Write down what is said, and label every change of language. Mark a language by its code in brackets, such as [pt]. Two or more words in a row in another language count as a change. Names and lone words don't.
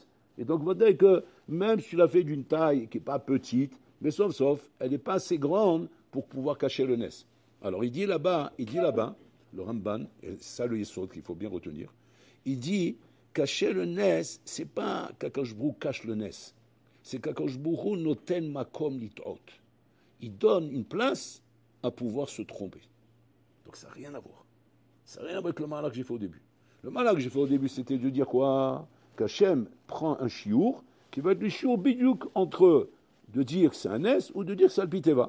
[fr] Et donc, va te dire que même si tu l'as fait d'une taille qui n'est pas petite, mais sauf, elle n'est pas assez grande pour pouvoir cacher le NES. Alors, il dit là-bas, le Ramban, et c'est ça le Yesod qu'il faut bien retenir, il dit, cacher le NES, c'est pas qu'Akadosh Baruch Hu cache le NES, c'est qu' [he] הקדוש ברוך הוא נותן מקום לטעות. [fr] Il donne une place à pouvoir se tromper. Donc, ça n'a rien à voir. Ça n'a rien à voir avec le malak que j'ai fait au début. Le malak que j'ai fait au début, c'était de dire quoi? Qu'Hachem prend un chiour qui va être le [he] שיעור בדיוק [fr] entre de dire que c'est un S ou de dire que c'est le piteva.